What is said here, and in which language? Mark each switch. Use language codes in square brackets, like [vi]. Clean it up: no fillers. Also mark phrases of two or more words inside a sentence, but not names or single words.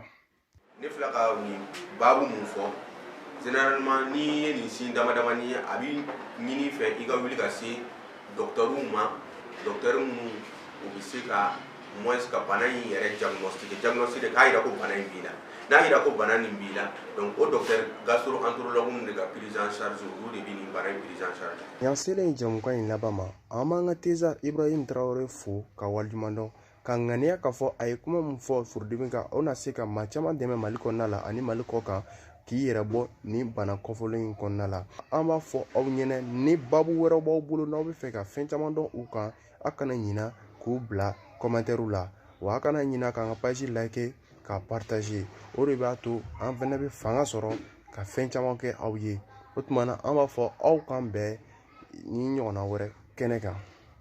[bm] Ne filɛ ka nin baabu mun fɔ généralement ni ye nin sin damadamani ye a bɛ ɲini fɛ i ka wuli ka se docteur mu o bɛ se ka moins ka bana in yɛrɛ diagnostic k'a yira ko bana in b'i la n'a yira ko bana nin b'i la donc o [fr] docteur gastro-entérologue [bm] de ka [fr] prise en charge [bm] olu de bɛ nin bana in [fr] prise en charge. [bm] Yan selen jamukan in laban ma an b'an ka teza Ibrahim Traore fo ka waliɲuman dɔn ka ŋaniya k'a fɔ a ye kuma min fɔ furudimi kan o na se ka maa caman dɛmɛ Mali kɔnɔna la ani Mali kɔ kan k'i yɛrɛ bɔ ni bana kɔfɔlen in kɔnɔna la. An b'a fɔ aw ɲɛna ni babu wɛrɛw b'aw bolo n'aw bɛ fɛ ka fɛn caman dɔn u kan a kana ɲina k'u bila commentaire la wa a kana ɲina k'an ka page like ka partager o de b'a to an fɛnɛ bɛ fanga sɔrɔ ka fɛn caman kɛ aw ye o tuma na an b'a fɔ aw kan bɛɛ ni ɲɔgɔnna wɛrɛ kɛnɛ kan.